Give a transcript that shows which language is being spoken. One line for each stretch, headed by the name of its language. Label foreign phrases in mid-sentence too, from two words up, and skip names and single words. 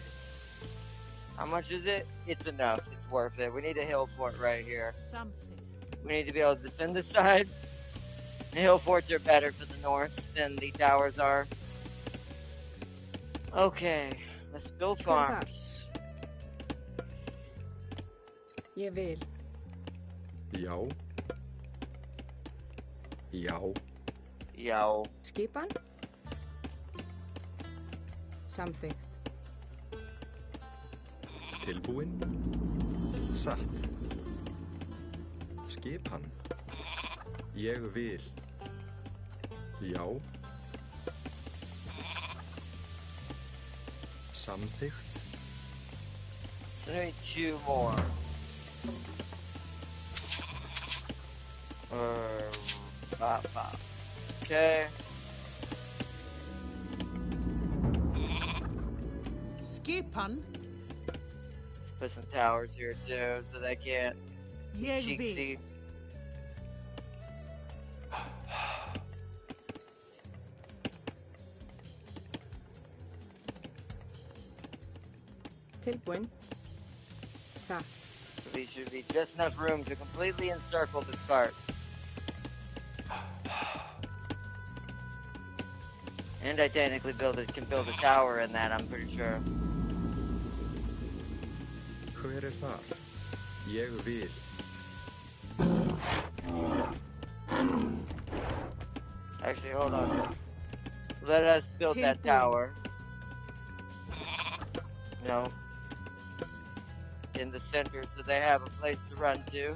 English: How much is it? It's enough. It's worth it. We need a hill fort right here. Something. We need to be able to defend this side. The hill forts are better for the Norse than the towers are. Okay, let's build farms.
Icelandic: Ég vil. Já. Já. Já. Skipan? Samþykkt. Tilbúin. Satt. Skipan. Ég vil. Já. Samþykkt.
English: So I need 2 more. Bop. Okay. Skipan? Put some towers here too, so they can't Jeg cheek vil. see. Tilbúin. Satt. So these should be just enough room to completely encircle this cart. And I technically can build a tower in that, I'm pretty sure.
Icelandic: Hver þar? Ég vil.
English: Actually, hold on. Let us build that tower. No. In the center, so they have a place to run to.